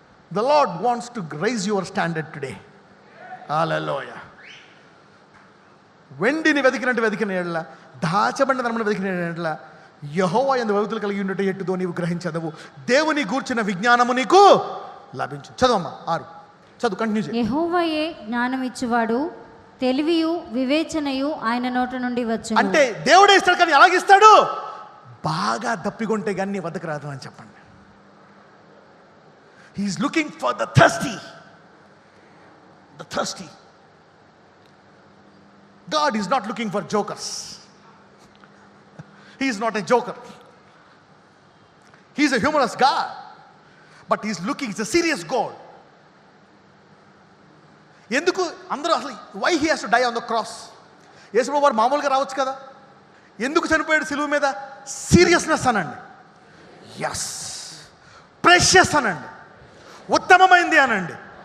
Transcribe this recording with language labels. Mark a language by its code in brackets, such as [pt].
[en] The Lord wants to raise your standard today. Hallelujah. [te] వెండిని వెతికిన ఎడల, దాచబడిన ధనమును వెతికిన ఎడల, యెహోవా యందు భయభక్తులు కలిగి ఉండుట ఎట్టుదో నీవు గ్రహించదవు. దేవుని గూర్చిన విజ్ఞానము నీకు లభించు. చదవమ్మా 6. చదువు, కంటిన్యూ చేయి. యెహోవాయే జ్ఞానం ఇచ్చువాడు, తెలివియు వివేచనయు ఆయన నోట నుండి వచ్చును. అంటే దేవుడే ఇస్తాడు, కానీ ఎలాగిస్తాడు? బాగా దప్పికొంటే కానీ నీ వద్దకు రాదు అని చెప్పండి. [en] He's looking for the thirsty. God is not looking for jokers. He is not a joker. He is a humorous God, but he is looking, it's a serious God. [te] ఎందుకు అందరూ అసలు [en] why he has to die on the cross? [te] యేసుప్రభు వారు మామూలుగా రావచ్చు కదా, ఎందుకు చనిపోయాడు సిలువ మీద? సీరియస్నెస్ అనండి, ఎస్, ప్రెషియస్ అనండి, ఉత్తమమైంది అనండి.